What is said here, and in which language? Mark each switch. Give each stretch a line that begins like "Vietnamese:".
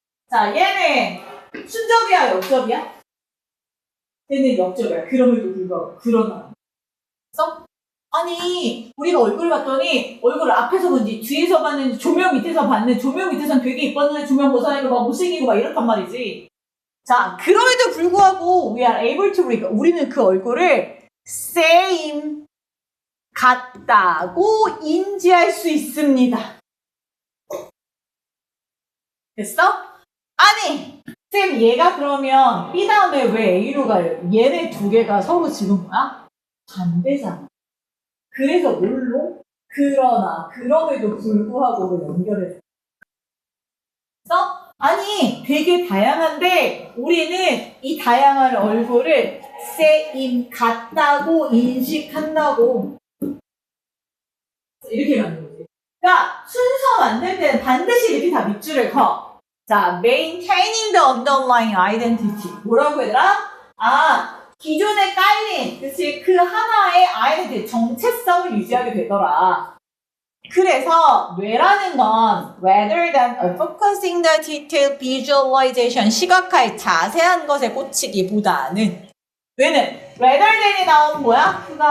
Korean: 자, 얘는 순접이야, 역접이야? 얘는 역접이야. 그럼에도 불구하고 그러나. 그래서 아니 우리가 얼굴을 봤더니 얼굴을 앞에서 본지 뒤에서 봤는지 조명 밑에서 봤는데 조명 밑에서는 되게 이뻤는데 조명 벗어나니까 막 못생기고 막 이렇단 말이지. 자, 그럼에도 불구하고
English: we are able to read.
Korean: 우리는 그 얼굴을 same 같다고 인지할 수 있습니다. 됐어? 아니 쌤 얘가 그러면 B 다음에 왜 A로 가요? 얘네 두 개가 서로 지금 뭐야? 반대잖아. 그래서 뭘로? 그러나 그럼에도 불구하고 연결해서 아니 되게 다양한데 우리는 이 다양한 얼굴을 same 같다고 인식한다고 이렇게 가는 거지. 그러니까 순서 만들 때는 반드시 이렇게 다 밑줄을 커.
English: 자, maintaining the underlying identity.
Korean: 뭐라고 얘들아? 기존에 깔린, 그치? 그 하나의 identity, 정체성을 유지하게 되더라. 그래서 뇌라는 건
English: rather than focusing the detailed visualization,
Korean: 시각화의 자세한 것에 꽂히기보다는 뇌는 rather than이 나온 뭐야?